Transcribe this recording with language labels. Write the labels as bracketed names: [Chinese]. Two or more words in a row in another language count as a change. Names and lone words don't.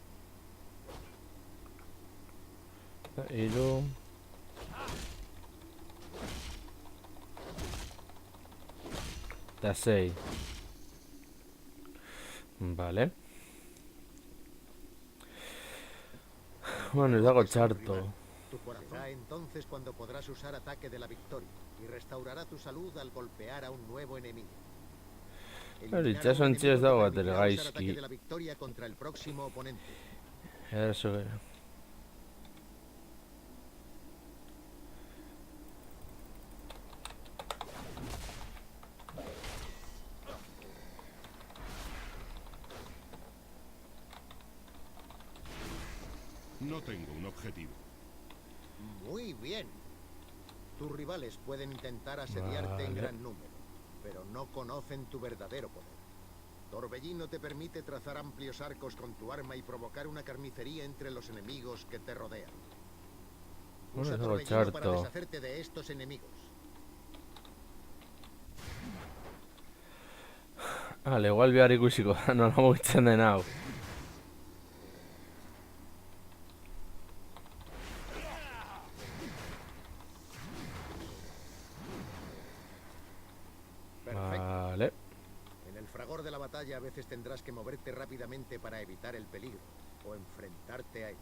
[Basque] Hiru. Eta 6. Vale. Bueno, ez dago txarto. [Spanish] Tu corazón será entonces cuando podrás usar ataque de la victoria y restaurará tu salud al golpear a un nuevo enemigo. [Basque] Hori, itxasontzi ez dago bat ere [Spanish] Usar ataque [Basque] gaizki. [Spanish] de la victoria contra el próximo oponente. [Basque] Eraso gero. [Spanish] No tengo un objetivo. Muy bien. Tus rivales pueden intentar asediarte en Vale. gran número, pero no conocen tu verdadero poder. Torbellino te permite trazar amplios arcos con tu arma y provocar una carnicería entre los enemigos que te rodean. Usa Bueno, Torbellino para [Basque] txarto. [Spanish] deshacerte de estos enemigos. [Basque] Igual behar ikusiko da, nola mugitzen den hau. [Spanish] Perfecto. Vale. En el fragor de la batalla a veces tendrás que moverte rápidamente para evitar el peligro o enfrentarte a él.